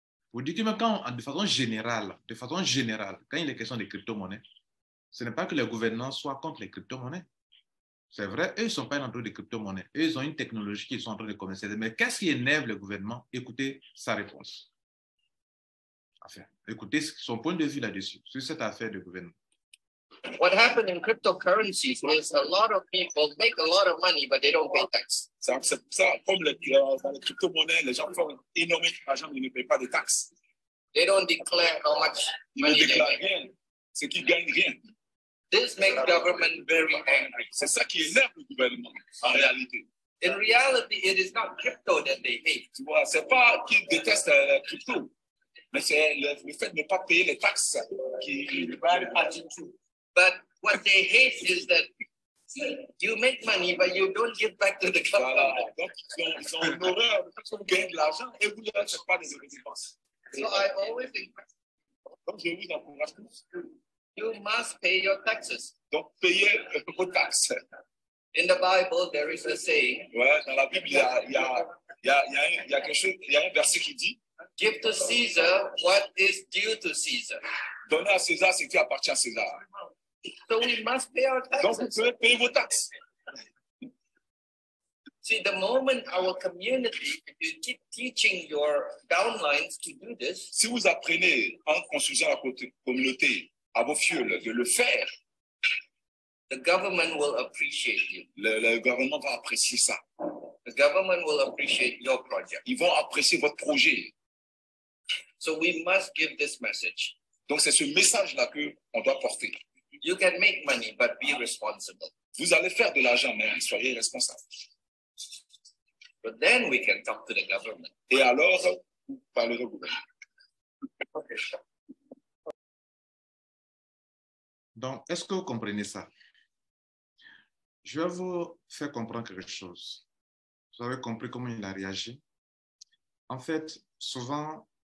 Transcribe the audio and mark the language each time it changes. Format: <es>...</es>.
<fr>Pour dire que de façon générale, quand il est question des crypto-monnaies, ce n'est pas que les gouvernants soient contre les crypto-monnaies. C'est vrai, eux, ils ne sont pas en train de crypto-monnaies. Eux, ils ont une technologie qu'ils sont en train de commercialiser. Mais qu'est-ce qui énerve le gouvernement? Écoutez sa réponse. Enfin, écoutez son point de vue là-dessus, sur cette affaire de gouvernement.</fr> <en>What happened in cryptocurrencies is a lot of people make a lot of money, but they don't pay tax.</en> <fr>C'est ça, comme les crypto-monnaies, les gens font énormément d'argent, ils ne payent pas de taxes.</fr> <en>They don't declare how much money</en> <fr>Ils ne déclarent</fr> <en>they make.</en> <fr>rien, c'est qu'ils gagnent rien.</fr> <en>This makes government very angry.</en> <fr>C'est ça qui énerve le gouvernement, en réalité.</fr> <en>In reality, it is not crypto that they hate.</en> <fr>Tu vois, c'est pas qu'ils détestent la crypto, mais c'est le fait de ne pas payer les taxes qui va du tout.</fr> <en>But what they hate is that you make money, but you don't give back to the government.</en> <fr>Voilà. Donc, ils ont une horreur de vous gagnez de l'argent et vous ne faites pas des dépenses.</fr> <en>So I always encourage</en> <fr>Donc, je vous encourage tous.</fr> <en>you must pay your taxes.</en> <fr>Donc, payez vos taxes.</fr> <en>In the Bible, there is a saying.</en> <fr>Ouais, dans la Bible, il y a quelque chose, il y a un verset qui dit</fr> <en>Give to Caesar what is due to Caesar.</en> <fr>donnez à César ce qui appartient à César.</fr> <en>So we must pay our</en> <fr>Donc, vous</fr> <en>taxes.</en> <fr>devez payer vos taxes.</fr> <en>See, the moment our community, if you keep teaching your downlines to do this,</en> <fr>Si vous apprenez en construisant la communauté à vos fioles de le faire,</fr> <en>the government will appreciate you.</en> <fr>le gouvernement va apprécier ça.</fr> <en>The government will appreciate your project.</en> <fr>Ils vont apprécier votre projet.</fr> <en>So we must give this message.</en> <fr>Donc, c'est ce message-là qu'on doit porter.</fr> <en>You can make money, but be responsible.</en> <fr>Vous allez faire de l'argent, mais soyez responsable.</fr> <en>But then we can talk to the government.</en> <fr>Et alors, vous parlerez au gouvernement. Donc, est-ce que vous comprenez ça? Je vais vous faire comprendre quelque chose. Vous avez compris comment il a réagi? En fait, souvent,</fr>